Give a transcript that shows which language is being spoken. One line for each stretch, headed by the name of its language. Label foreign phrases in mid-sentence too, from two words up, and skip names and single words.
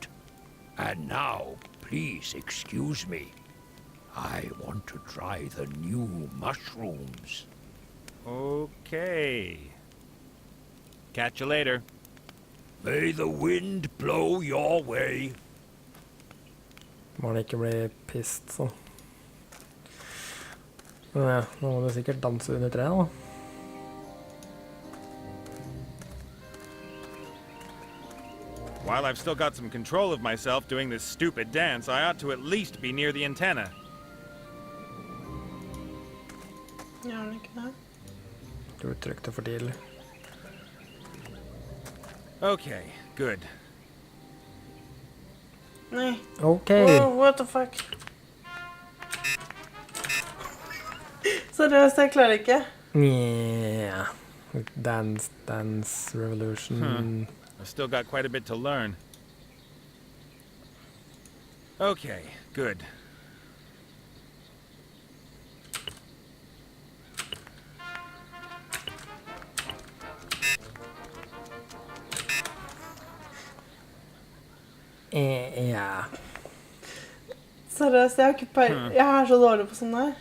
English: And now, please excuse me. I want to try the new mushrooms. Okay. Catch you later. May the wind blow your way.
Norwegian: Må han ikke bli pissed, så. Men ja, nå må du sikkert danse under treet, da.
English: While I've still got some control of myself doing this stupid dance, I ought to at least be near the antenna.
Norwegian: Gjør han ikke det? Du trykte for tidlig.
English: Okay, good.
Norwegian: Nei. Ok.
English: Whoa, what the fuck?
Norwegian: Seriøst, jeg klarer ikke.
English: Yeah. Dance revolution. I've still got quite a bit to learn. Okay, good.
Norwegian: Ja. Seriøst, jeg har ikke jeg er så dårlig på sånn der.